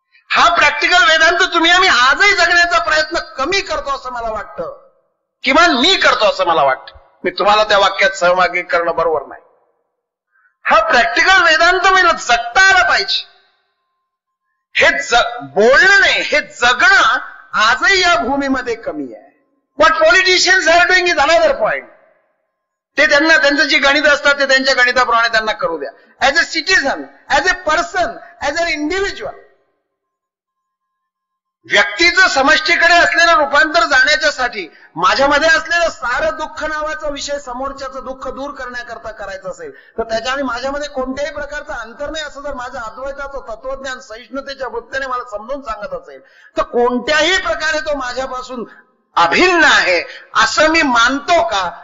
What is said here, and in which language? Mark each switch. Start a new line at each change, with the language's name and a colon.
Marathi: हा प्रॅक्टिकल वेदांत तुम्ही आम्ही आजही जगण्याचा प्रयत्न कमी करतो असं मला वाटतं, किमान मी करतो असं मला वाटतं. मी तुम्हाला त्या वाक्यात सहभागी करणं बरोबर नाही. हा प्रॅक्टिकल वेदांत मला जगता आला पाहिजे. हे बोलणं नाही, हे जगणं आजही या भूमीमध्ये कमी आहे.
English: What politicians are doing is another point.
Marathi: ते त्यांना त्यांचं जी गणित असतात ते त्यांच्या गणिताप्रमाणे त्यांना करू द्या.
English: as a citizen, as a person, as an individual,
Marathi: व्यक्तीचं समष्टीकडे असलेलं रूपांतर जाण्याच्यासाठी माझ्यामध्ये असलेलं सारं दुःख नावाचा विषय समोरच्याचं दुःख दूर करण्याकरता करायचं असेल तर त्याच्या आणि माझ्यामध्ये कोणत्याही प्रकारचं अंतर नाही असं जर माझं अद्वैताचं तत्वज्ञान सहिष्णुतेच्या वृत्तीने मला समजून सांगत असेल तर कोणत्याही प्रकारे तो माझ्यापासून अभिन्न आहे असं मी मानतो का?